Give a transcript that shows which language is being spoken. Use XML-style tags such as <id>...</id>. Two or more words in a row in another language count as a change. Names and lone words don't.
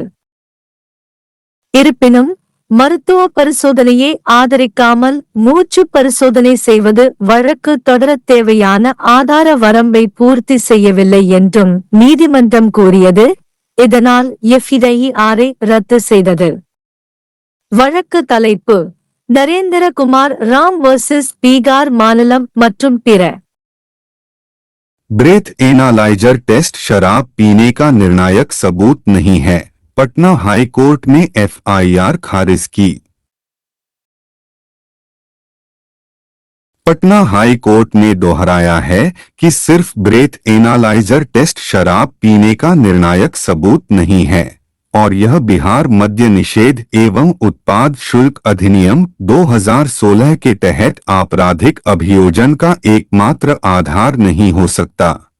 <ta>இருப்பினும் மருத்துவ பரிசோதனையை ஆதரிக்காமல் மூச்சு பரிசோதனை செய்வது வழக்கு தொடரத் தேவையான ஆதார வரம்பை பூர்த்தி செய்யவில்லை என்றும் நீதிமன்றம் கூறியது. இதனால் எஃப்ஐஆரை ரத்து செய்தது. வழக்கு தலைப்பு: நரேந்திர குமார் ராம் வர்சஸ் பீகார் மாநிலம் மற்றும் பிற.</ta> <en>breath analyzer test</en> <hi>शराब पीने का निर्णायक सबूत नहीं है, पटना हाई कोर्ट ने एफआईआर खारिज की। पटना हाई कोर्ट ने दोहराया है कि सिर्फ</hi> <en>breath analyzer test</en> <hi>शराब पीने का निर्णायक सबूत नहीं है और यह बिहार मद्य निषेध एवं उत्पाद शुल्क अधिनियम 2016 के तहत आपराधिक अभियोजन का एकमात्र आधार नहीं हो सकता।</hi>